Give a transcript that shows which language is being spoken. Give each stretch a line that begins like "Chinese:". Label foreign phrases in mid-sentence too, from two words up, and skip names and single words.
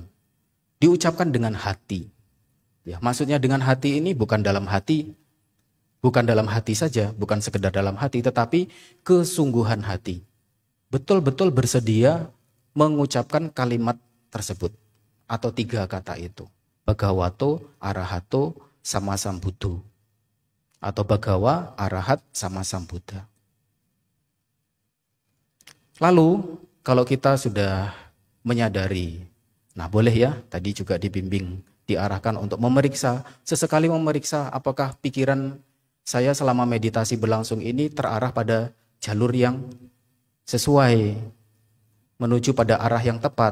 Indonesian: Diucapkan dengan hati. Ya, maksudnya dengan hati ini bukan dalam hati saja, bukan sekedar dalam hati, tetapi kesungguhan hati. Betul-betul bersedia mengucapkan kalimat tersebut atau
Pali: 3 kata itu. Bhagavato, arahato, sama Sambuddha. Atau Bhagawa, arahat, sama Sambuddha.
Indonesian: Lalu kalau kita sudah menyadari, nah boleh ya, tadi juga dibimbing, diarahkan untuk memeriksa, sesekali memeriksa apakah pikiran saya selama meditasi berlangsung ini terarah pada jalur yang sesuai, menuju pada arah yang tepat.